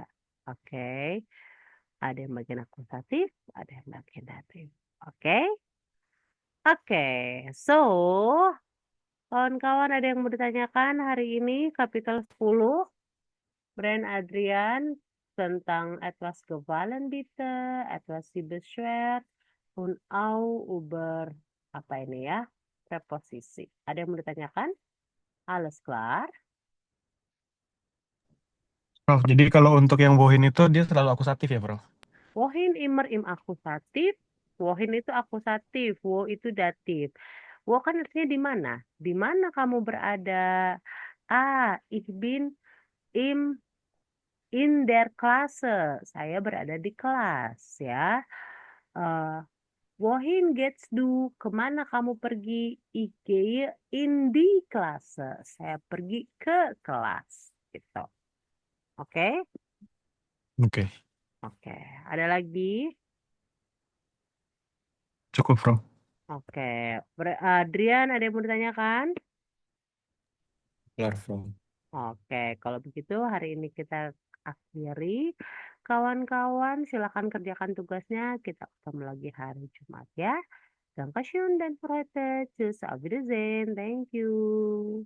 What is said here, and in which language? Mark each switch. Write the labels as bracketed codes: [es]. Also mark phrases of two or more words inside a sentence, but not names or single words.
[id] Oke. Ada yang bagian akusatif, ada yang bagian datif. Oke. Oke, so kawan-kawan ada yang mau ditanyakan hari ini kapital 10 Brand Adrian tentang [de] etwas gefallen bitte, etwas Sie beschwert und auch über [id] apa ini ya? Preposisi. Ada yang mau ditanyakan? [de] Alles klar? [id] Prof, jadi kalau untuk yang wohin itu dia selalu akusatif ya, Prof? [de] Wohin immer im akusatif, wohin [id] itu akusatif, wo itu datif. Wo kan artinya di mana? Di mana kamu berada? [de] Ich bin in der Klasse. [id] Saya berada di kelas ya. [de] Wohin geht's du? [id] Kemana kamu pergi? [de] Ich gehe in die Klasse. [id] Saya pergi ke kelas. Gitu. Oke? Oke. Oke. Ada lagi? Cukup, Prof. Oke. Adrian, ada yang mau ditanyakan? [de] Klar, Prof. [id] Oke, kalau begitu hari ini kita akhiri. Kawan-kawan, silakan kerjakan tugasnya. Kita ketemu lagi hari Jumat ya. [de] Dankeschön dan heute. Tschüss, auf Wiedersehen. [en] Thank you.